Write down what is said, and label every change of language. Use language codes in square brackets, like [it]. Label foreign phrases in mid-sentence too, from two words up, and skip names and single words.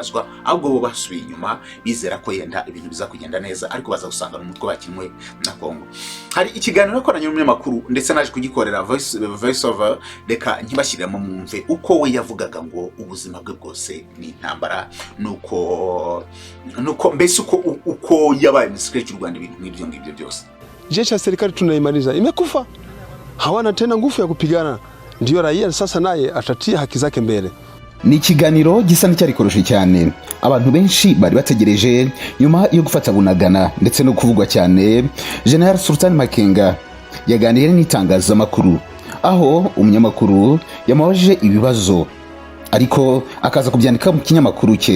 [rw] Ahubwo bo basubiye inyuma bizera ko yenda ibintu biza kugenda neza, ariko baza gusanga n'umutwe bakinwe na Kongo. Hari ikiganiro nakoranye n'umunyamakuru ndetse naje kugikorera [en] voice over, [rw] reka nkibashyiriramo mwumve uko we yavugaga ngo ubuzima bwe bwose ni intambara, nuko mbese uko yabaye msikrechi u Rwanda, ibintu nk'ibyo ngibyo byose. [sw] Jeshi ya serikali tunaimaliza imekufa, hawana tena nguvu ya kupigana, ndio raia sasa naye atatia haki zake mbele. [rw] Ni ikiganiro gisa n'icyarikoroshe cyane, abantu benshi bari bategereje nyuma yo gufata Bunagana ndetse no kuvugwa cyane. General Sultan Makenga yaganiriye n'itangazamakuru, aho umunyamakuru yamubajije ibibazo ariko akaza kubyandika mu kinyamakuru cye.